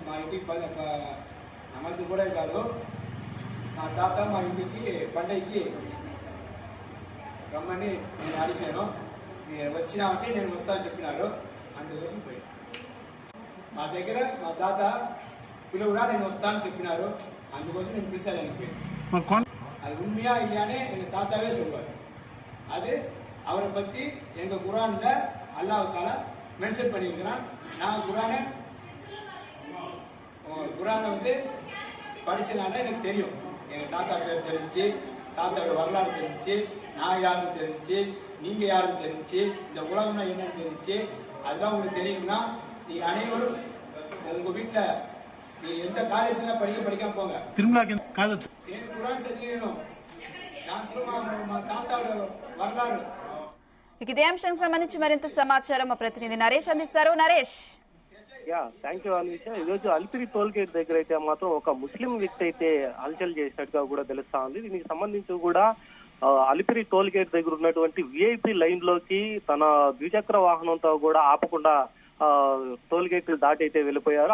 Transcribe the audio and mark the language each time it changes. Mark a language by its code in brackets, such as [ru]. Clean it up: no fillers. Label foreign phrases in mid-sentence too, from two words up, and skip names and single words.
[te] మా ఇంటికి నమాజ్ కూడా కాదు, మా తాత మా ఇంటికి పండగకి రమ్మని నేను అడిగాను. వచ్చినామంటే నేను వస్తానని చెప్పినారు. అందుకోసం పోయి మా దగ్గర మా తాత పిలువురా నేను వస్తానని చెప్పినారు. అందుకోసం నేను పిలిచేదానికి పోయి [ta] அது உண்மையா இல்லையானே எங்க தாத்தாவே சொல்வார். அது அவரை பத்தி எங்க குரான்ல [ar] الله تعالى [ta] மென்ஷன் பண்ணியிருக்கிறான். நான் குரானை வந்து படிச்சனால எனக்கு தெரியும். எங்க தாத்தா பேர் தெரிஞ்சு, தாத்தாவோட வரலாறு தெரிஞ்சு, நான் யாருன்னு தெரிஞ்சு, நீங்க யாருன்னு தெரிஞ்சு, இந்த உலகம்னா என்னன்னு தெரிஞ்சு, அதுதான் உங்களுக்கு தெரியும்னா நீ அனைவரும் உங்க வீட்டுல நீ எந்த காலேஜ்ல படிக்காம போங்க. எனக்கு குரான் தெரியும். நான் திரும்ப தாத்தாவோட வரலாறு. [te] ఇదే అంశానికి సంబంధించి మరింత సమాచారం మా ప్రతినిధి నరేష్ అందిస్తారు. నరేష్. [en] thank you [te] అనిష. ఈరోజు అలిపిరి [en] toll gate [te] దగ్గర అయితే మాత్రం ఒక ముస్లిం వ్యక్తి అయితే హల్చల్ చేసినట్టుగా కూడా తెలుస్తా ఉంది. దీనికి సంబంధించి కూడా అలిపిరి [en] toll gate [te] దగ్గర ఉన్నటువంటి [en] VIP line [te] లోకి తన ద్విచక్ర వాహనంతో కూడా ఆపకుండా [en] toll gate [te] దాటి అయితే వెళ్ళిపోయారు.